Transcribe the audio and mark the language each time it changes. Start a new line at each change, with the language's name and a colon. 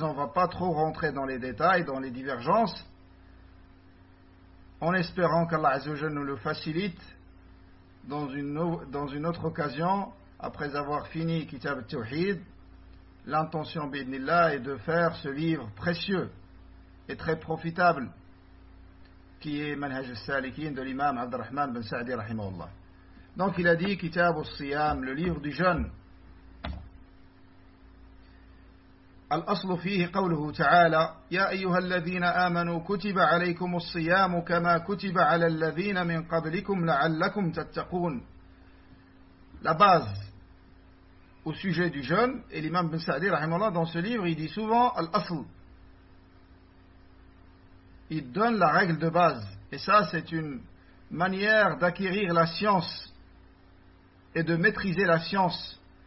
French: On ne va pas trop rentrer dans les détails, dans les divergences, en espérant qu'Allah Azza wa Jalla nous le facilite dans une autre occasion, après avoir fini Kitab al-Tawhid. L'intention, bi'idnillah, est de faire ce livre précieux et très profitable, qui est Manhaj al-Salikin de l'imam Abdurrahman ben Sa'di rahimahullah. Donc il a dit Kitab al-Siyam, le livre du jeûne.
Arabic: الأصل فيه قوله تعالى يا أيها الذين آمنوا كتب عليكم الصيام كما كتب على الذين من قبلكم لعلكم تتقون.
French: La base au sujet du jeûne, et l'imam Ibn Sa'di
Arabic: رحمه الله
French: dans ce livre il dit souvent الأصل. Il donne la règle de base, et ça c'est une manière d'acquérir la science et de maîtriser la science.